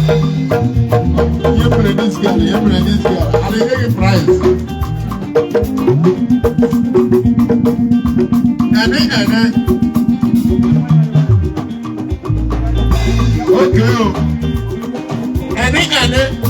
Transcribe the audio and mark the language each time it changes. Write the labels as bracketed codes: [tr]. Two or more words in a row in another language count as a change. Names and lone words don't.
[ig] Ihe mere [en] this girl, [ig] ihe mere [en] this girl. [ig] A na-enye gị prize. Ene, ene. Oke o. Ene, ene.